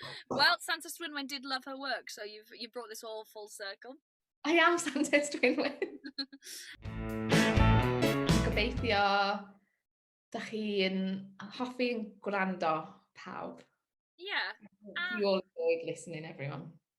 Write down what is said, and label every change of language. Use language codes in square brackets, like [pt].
[en] Well, Santes Dwynwen did love her work, so you've brought this all full circle. I am Santes Dwynwen. [cy] Gobeithio dach chi'n hoffi yn gwrando pawb. [en] Yeah. You all enjoyed listening, everyone.